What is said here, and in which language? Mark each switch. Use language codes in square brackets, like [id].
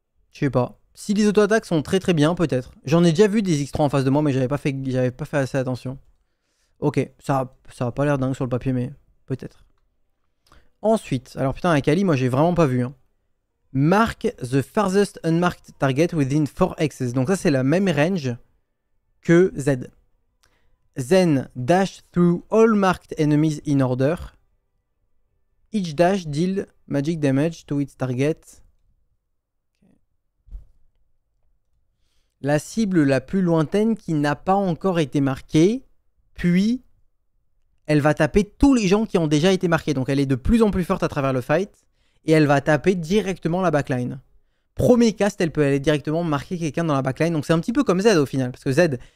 [fr] Je sais pas. Si les auto-attaques sont très très bien, peut-être. J'en ai déjà vu des X3 en face de moi, mais j'avais pas fait assez attention. Ok, ça a pas l'air dingue sur le papier, mais peut-être. Ensuite, alors putain, avec Ali, moi j'ai vraiment pas vu, hein. Mark the farthest unmarked target within 4 hexes. Donc ça, c'est la même range que Z. [en] Then dash through all marked enemies in order. Each dash deal magic damage to its target. [fr] La cible la plus lointaine qui n'a pas encore été marquée. Puis, elle va taper tous les gens qui ont déjà été marqués. Donc elle est de plus en plus forte à travers le fight. Et elle va taper directement la backline. Premier cast, elle peut aller directement marquer quelqu'un dans la backline. Donc c'est un petit peu comme Z au final. Parce que Z,